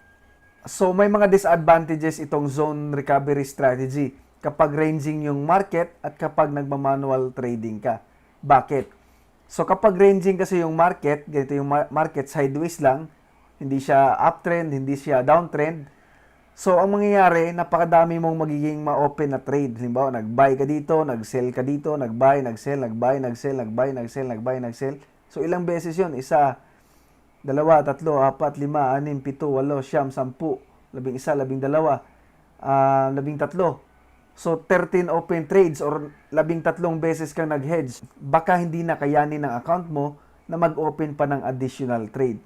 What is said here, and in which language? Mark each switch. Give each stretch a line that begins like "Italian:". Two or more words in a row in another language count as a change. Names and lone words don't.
Filipino: So may mga disadvantages itong
English: zone recovery strategy
Filipino: kapag ranging yung market at kapag nagmamanual trading ka. Bakit? So kapag ranging kasi yung market, ganito yung market sideways lang, hindi siya uptrend, hindi siya downtrend. So, ang mangyayari, napakadami mong magiging ma-open na trade. Halimbawa, nag-buy ka dito, nag-sell ka dito, nag-buy, nag-sell, nag-buy, nag-sell, nag-buy, nag-sell, nag-buy, nag-sell. So, ilang beses yun? Isa, dalawa, tatlo, apat, lima, anim, pito, walo, siyam, sampu, labing isa, labing dalawa, labing tatlo. So, 13
English: open trades
Filipino: or labing tatlong beses kang nag-hedge. Baka hindi na kayanin ng account mo na mag-open pa ng
English: additional trade.